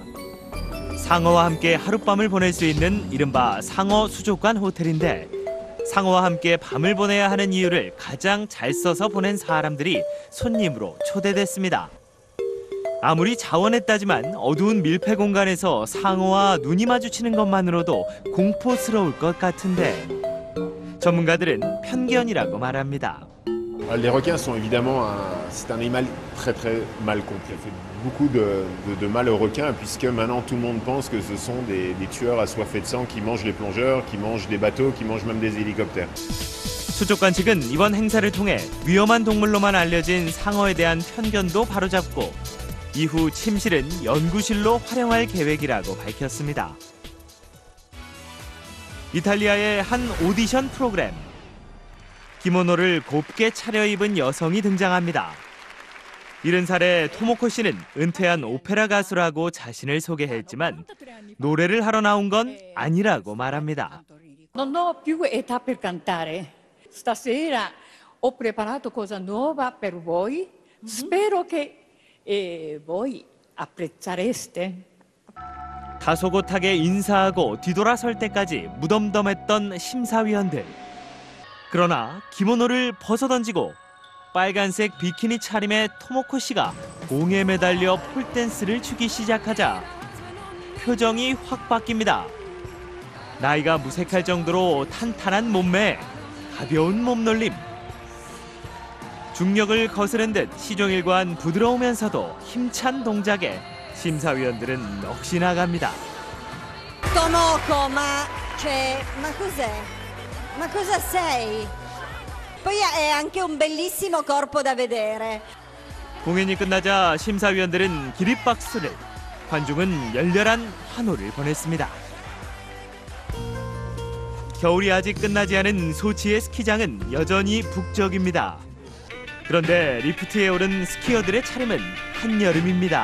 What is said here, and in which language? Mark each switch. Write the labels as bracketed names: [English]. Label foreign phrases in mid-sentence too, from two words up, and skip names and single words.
[Korean] 상어와 함께 하룻밤을 보낼 수 있는 이른바 상어 수족관 호텔인데 상어와 함께 밤을 보내야 하는 이유를 가장 잘 써서 보낸 사람들이 손님으로 초대됐습니다. 아무리 자원에 따지만 어두운 밀폐 공간에서 상어와 눈이 마주치는 것만으로도 공포스러울 것 같은데 전문가들은 편견이라고 말합니다. [French] Les requins sont évidemment c'est un animal très mal compris. Ça fait beaucoup de mal aux requins puisque maintenant tout le monde pense que ce sont des tueurs assoiffés de sang qui mangent les plongeurs, qui mangent des bateaux, qui mangent même des hélicoptères. [Korean] 수족관 측은 이번 행사를 통해 위험한 동물로만 알려진 상어에 대한 편견도 바로잡고 이후 침실은 연구실로 활용할 계획이라고 밝혔습니다. 이탈리아의 한 오디션 프로그램. 기모노를 곱게 차려입은 여성이 등장합니다. 70살의 토모코 씨는 은퇴한 오페라 가수라고 자신을 소개했지만 노래를 하러 나온 건 아니라고 말합니다. [Italian] Non ho più età per cantare. Stasera ho preparato cosa nuova per voi. Spero che voi apprezzereste. [Korean] 다소곳하게 인사하고 뒤돌아설 때까지 무덤덤했던 심사위원들. 그러나 기모노를 벗어던지고 빨간색 비키니 차림의 토모코 씨가 공에 매달려 폴댄스를 추기 시작하자 표정이 확 바뀝니다. 나이가 무색할 정도로 탄탄한 몸매에 가벼운 몸놀림. 중력을 거스른 듯 시종일관 부드러우면서도 힘찬 동작에 심사위원들은 넋이 나갑니다. [Italian] Tomoco, ma cos'è? Ma cosa sei? Poi è anche un bellissimo corpo da vedere. [Korean] 공연이 끝나자 심사위원들은 기립박수를, 관중은 열렬한 환호를 보냈습니다. 겨울이 아직 끝나지 않은 소치의 스키장은 여전히 북적입니다. 그런데 리프트에 오른 스키어들의 차림은 한여름입니다.